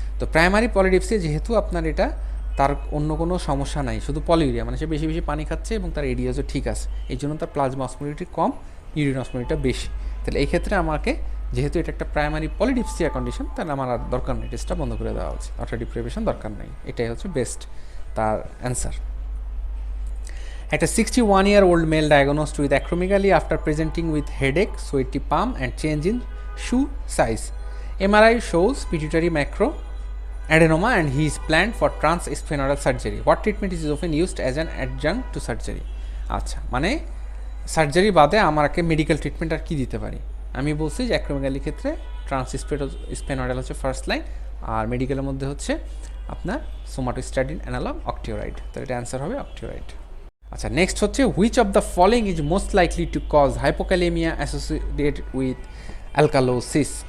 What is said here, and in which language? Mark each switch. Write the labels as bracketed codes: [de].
[bn] তো primary polydipsia যেহেতু আপনার এটা তার অন্য কোনো সমস্যা নাই, শুধু পলিউরিয়া, মানে সে বেশি বেশি পানি খাচ্ছে এবং তার এডিএসও ঠিক আছে, এই জন্য তার প্লাজমা অসমোলারিটি কম, ইউরিন অসমোলারিটিটা বেশি। তাহলে এই ক্ষেত্রে আমাকে, যেহেতু এটা একটা প্রাইমারি পলিডিপসিয়া কন্ডিশন, তাহলে আমার আর দরকার নেই, টেস্টটা বন্ধ করে দেওয়া উচিত, ওয়াটার ডিপ্রাইভেশন দরকার নেই, এটাই হচ্ছে বেস্ট তার অ্যান্সার। [en] একটা 61-year-old male diagnosed with acromegaly after presenting with headache, sweaty palm and change in shoe size. MRI shows pituitary macro adenoma and he is planned for transsphenoidal surgery. What treatment is often used as an adjunct to surgery? [bn] আচ্ছা, মানে surgery বাদে আমাকে medical treatment আর কি দিতে পারি? আমি বলছি যে অ্যাক্রোমেগালির ক্ষেত্রে ট্রান্সস্ফেনোইডাল হচ্ছে ফার্স্ট লাইন, আর মেডিকেলের মধ্যে হচ্ছে আপনার সোমাটোস্ট্যাটিন অ্যানালগ অক্টিওরাইড, তো এটা অ্যান্সার হবে অক্টিওরাইড। [en] আচ্ছা, নেক্সট হচ্ছে which of the following is most likely to cause hypokalemia associated with alkalosis.